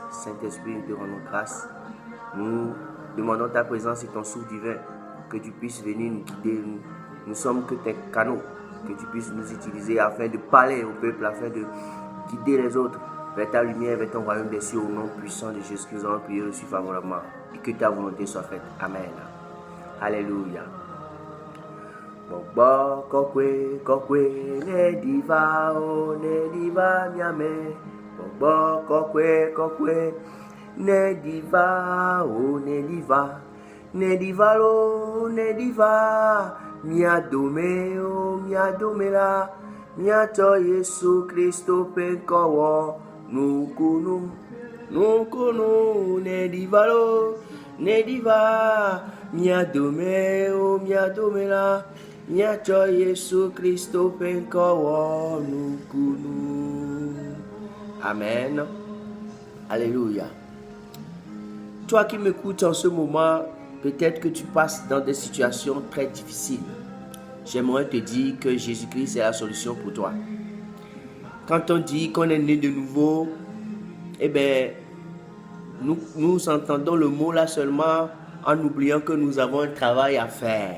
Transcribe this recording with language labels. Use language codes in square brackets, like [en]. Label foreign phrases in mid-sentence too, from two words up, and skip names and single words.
[fr] Saint-Esprit, te rendons grâce. Nous demandons ta présence et ton souffle divin, que tu puisses venir nous guider. Nous sommes que tes canaux, que tu puisses nous utiliser afin de parler au peuple, afin de guider les autres vers ta lumière, vers ton royaume des cieux, au nom puissant de Jésus. Nous allons prier reçu favorablement et que ta volonté soit faite. Amen. Alléluia. Bobo kokwe kokwe ne diva miame. Bobo kokwe kokwe ne diva ne diva miadome miadomela miato Yesu Kristo penkowo nukunu ne diva miadome miadomela miato Yesu Kristo penkowo nukunu. Amen. Alléluia. Toi qui m'écoutes en ce moment, peut-être que tu passes dans des situations très difficiles. J'aimerais te dire que Jésus-Christ est la solution pour toi. Quand on dit qu'on est né de nouveau, eh bien, nous entendons le mot là seulement en oubliant que nous avons un travail à faire.